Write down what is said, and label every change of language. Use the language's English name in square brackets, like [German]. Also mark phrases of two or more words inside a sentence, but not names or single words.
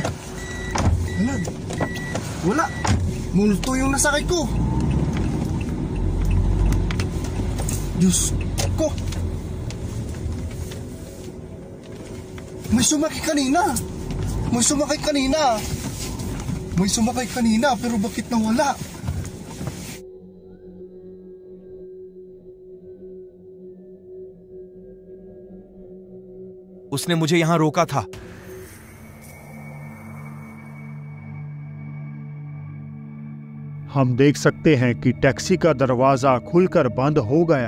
[Filipino] Wala. Wala. Multo yung nasakay ko. Diyos ko. May sumakay kanina. May sumakay kanina. May sumakay kanina, pero bakit nawala? [Hindi] उसने मुझे यहां रोका था। हम देख सकते हैं कि टैक्सी का दरवाजा खुलकर बंद हो गया।